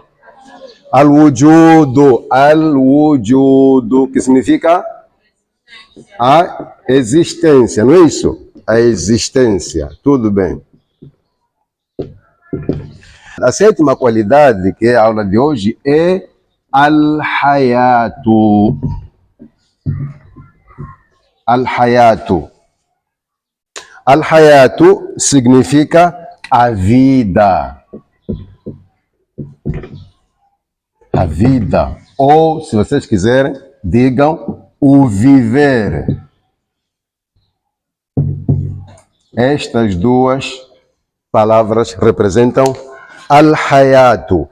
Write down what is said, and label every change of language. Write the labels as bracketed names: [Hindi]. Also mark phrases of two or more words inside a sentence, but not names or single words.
[Portuguese] Al-Wujudu, Al-Wujudu, que significa a existência, não é isso? A existência, tudo bem. A sétima qualidade, que é a aula de hoje, é Al-Hayatu. Al-Hayatu. Al-Hayatu significa a vida. A vida. Ou, se vocês quiserem, digam o viver. Estas duas palavras representam Al-Hayatu.